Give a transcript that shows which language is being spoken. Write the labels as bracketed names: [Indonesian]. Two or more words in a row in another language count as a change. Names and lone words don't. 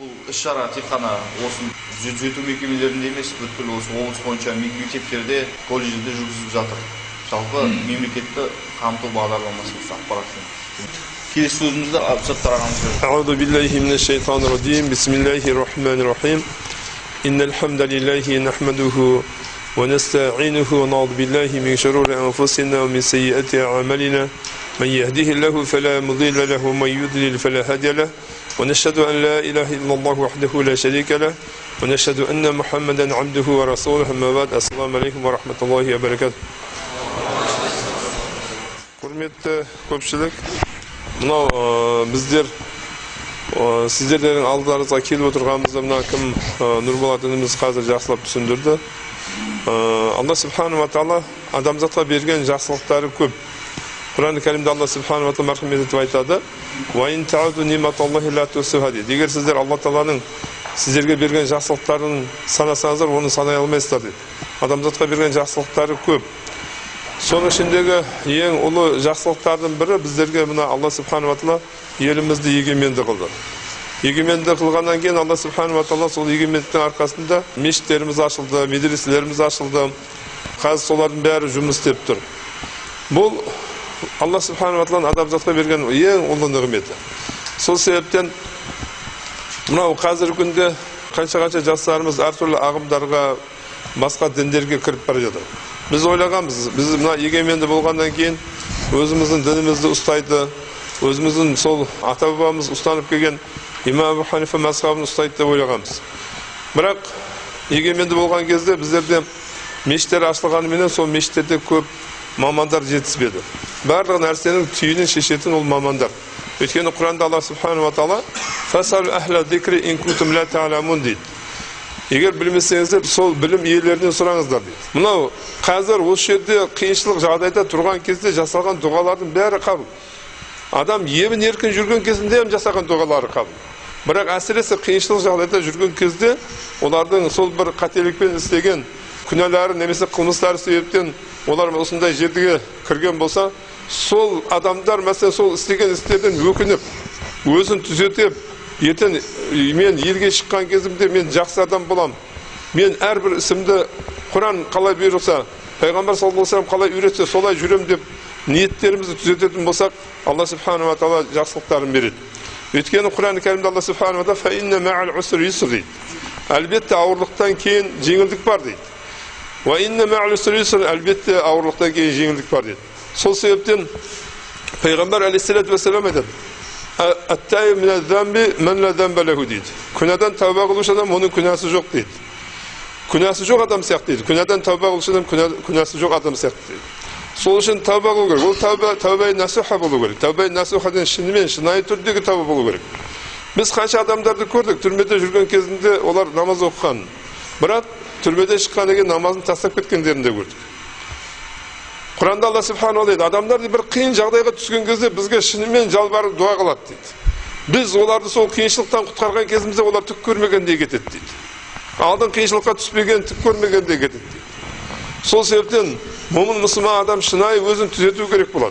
[Kazakh] іс-шара тек қана осы түзету мекемелерінде емес, бүткіл осы облыс бойынша мектептерде, колледжде жүргізіліп жатыр. Жалпы мемлекетті қамту бағдарламасы ақпараттың. Келесі сөзімізді Абсаттар ағамыз. [Arabic] أعوذ بالله من الشيطان الرجيم. بسم الله الرحمن الرحيم. إن الحمد لله نحمده ونستعينه ونعوذ بالله من شرور أنفسنا ومن سيئات أعمالنا. من يهده الله فلا مضل له ومن يضلل فلا هادي له. ونشهد أن لا إله إلا الله وحده لا شريك له ونشهد أن محمدا عبده ورسوله. أما بعد. السلام عليكم ورحمة الله وبركاته. [Kazakh] Құрметті көпшілік, мынау біздер сіздердің алдарыңызға келіп отырғанымызда мына кім Нұрболат ініміз қазір жақсылап түсіндірді. [Arabic] الله سبحانه وتعالى [Kazakh] адамзатқа берген жақсылықтары көп. Құран-ы Кәрімде [Arabic] الله سبحانه وتعالى [Kazakh] мархамет етіп айтады: [Arabic] "وإن تعدوا نعمة الله لا تحصوها" [Kazakh] дейді. Егер сіздер Алла тағаланың сіздерге берген жақсылықтарын санасаңыздар, оны санай алмайсыздар дейді. Адамзатқа берген жақсылықтары көп. Соның ішіндегі ең ұлы жақсылықтардың бірі біздерге мына [Arabic] الله سبحانه وتعالى [Kazakh] елімізді егеменді қылды. Егеменді қылғаннан кейін [Arabic] الله سبحانه وتعالى [Kazakh] сол егемендіктің арқасында мешіттеріміз ашылды, медреселеріміз ашылды. Қазір солардың бәрі жұмыс істеп тұр. Бұл [Arabic] الله سبحانه وتعالى [Kazakh] адамзатқа берген ең ұлы нығметі. Сол себептен мынау қазіргі күнде қанша жастарымыз әртүрлі ағымдарға, басқа діндерге кіріп бара жатыр. Біз ойлағанбыз, біз мына егеменді болғаннан кейін өзіміздің дінімізді ұстайды, өзіміздің сол ата-бабамыз ұстанып келген имам Абу Ханифа мазхабын ұстайды деп ойлағанбыз. Бірақ егеменді болған кезде біздерде мешіттер ашылғанымен сол мешіттерде көп мамандар жетіспеді. Барлық нәрсенің түйінін шешетін ол мамандар. Өйткені Құранда [Arabic] الله سبحانه وتعالى "فاسألوا أهل الذكر إن كنتم لا تعلمون" [Kazakh] дейді. Егер білмесеңіздер, сол білім иелерінен сұраңыздар дейді. Мынау қазір осы жерде қиыншылық жағдайда тұрған кезде жасалған дұғалардың бәрі қабыл. Адам емін еркін жүрген кезінде жасаған дұғалары қабыл. Бірақ әсіресе қиыншылық жағдайда жүрген кезде олардың сол бір қателікпен істеген күнәлары немесе қылмыстары себептен олар осындай жерге кірген болса, сол адамдар мәселе сол істеген істерден өкініп, өзін түзетіп, ертең мен елге шыққан кезімде мен жақсы адам болам. Мен әрбір ісімді Құран қалай бұйырса, Пайғамбар [Arabic] صلى الله عليه وسلم [Kazakh] қалай үйретсе, солай жүрем деп ниеттерімізді түзететін болсақ, [Arabic] الله سبحانه وتعالى [Kazakh] жақсылықтарын береді. Өйткені Құран-ы Кәрімде [Arabic] الله سبحانه وتعالى "فإن مع العسر يسرا" [Kazakh] дейді. Әлбетте ауырлықтан кейін жеңілдік бар дейді. [Arabic] "وإن مع العسر يسرا" [Kazakh] әлбетте ауырлықтан кейін жеңілдік бар дейді. Сол себептен Пайғамбар [Arabic] عليه الصلاة والسلام [Kazakh] айтады: [Arabic] "التائب من الذنب من لا ذنب له" [Kazakh] дейді. Күнәдан тәуба қылушы адам, оның күнәсі жоқ дейді. Күнәсі жоқ адам сияқты дейді. Күнәдан тәуба қылушы адам, күнәсі жоқ адам сияқты дейді. Сол үшін тәуба қылу керек. Ол тәуба насуха болу керек. Тәуба насухадан шынымен шынайы түрдегі тәуба болу керек. Біз қанша адамдарды көрдік, түрмеде жүрген кезінде олар намаз оқыған. Бірақ түрмеде шыққаннан кейін намазын тастап кеткендерін де көрдік. Құранда [Arabic] الله سبحانه وتعالى [Kazakh] адамдар бір қиын жағдайға түскен кезде бізге шынымен жалбарып дуа қылады дейді. Біз оларды сол қиыншылықтан құтқарған кезімізде олар түк көрмегендей кетеді дейді. Алдын қиыншылыққа түспеген, түк көрмегендей кетеді дейді. Сол себептен момын мұсылман адам шынайы өзін түзету керек болады.